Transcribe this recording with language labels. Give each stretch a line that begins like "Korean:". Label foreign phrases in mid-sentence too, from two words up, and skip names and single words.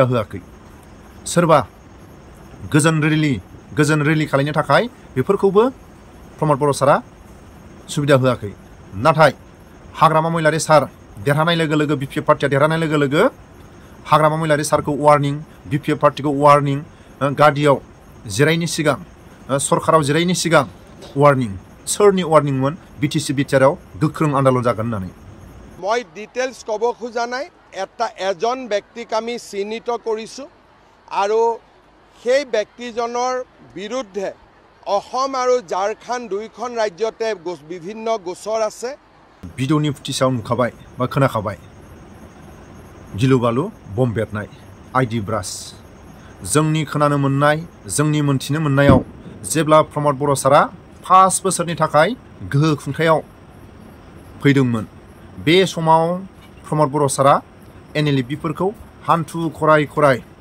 Bodo: होआखै सोरबा गोजोन रिलि खालायनो थाखाय बेफोरखौबो प्रमद बर' सारा सुबिदा होआखै नाथाय हाग्रामा महिलारि सार देरहानाय लोगो लोगो बिपिएफ पार्टीया देरहानाय लोगो लोगो हाग्रामा महिलारि सारखौ वार्निं बिपिएफ पार्टीखौ वार्निं गादियाव जिरायनि सिगां सरकाराव जिरायनि सिगां वार्निं सोरनि वार्निंमोन बिटिसि बिटिआरआव गोख्रों आन्दोलन जागोन होननानै
Assamese: মই ডিটেইলছ ক'ব খোজা নাই এজন ব্যক্তিক আমি চিহ্নিত কৰিছোঁ আৰু সেই ব্যক্তিজনৰ বিৰুদ্ধে অসম আৰু ঝাৰখণ্ড দুইখন ৰাজ্যতে বিভিন্ন গোচৰ আছে
Bodo: भिडिअनि फुटेजाव नुखाबाय बा खोनाखाबाय गिलु बालु बम बेरनाय
English: IED blast
Bodo: जोंनि खोनानो मोननाय जोंनि मोनथिनो मोननायाव जेब्ला प्रमद बर' सारा 5 बोसोरनि थाखाय गोहो खुंथायाव फैदोंमोन बे समाव प्रमद बर' सारा एनएलएफबिफोरखौ हान्थु खराय